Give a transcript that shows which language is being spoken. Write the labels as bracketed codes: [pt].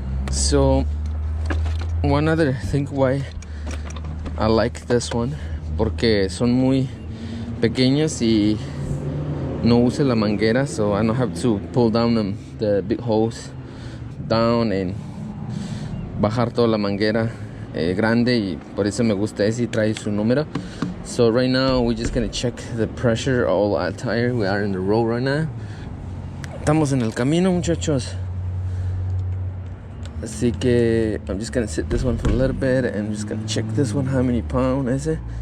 [es] So one other thing why I like this one, porque son muy pequeños y no use la manguera, so I don't have to pull down the big hose down and bajar toda la manguera grande, y por eso me gusta ese y trae su número. [en] So right now we're just gonna check the pressure of our tire. We are in the road right now. [es] Estamos en el camino, muchachos. [en] Así que I'm just gonna sit this one for a little bit and I'm just gonna check this one, how many pounds is it.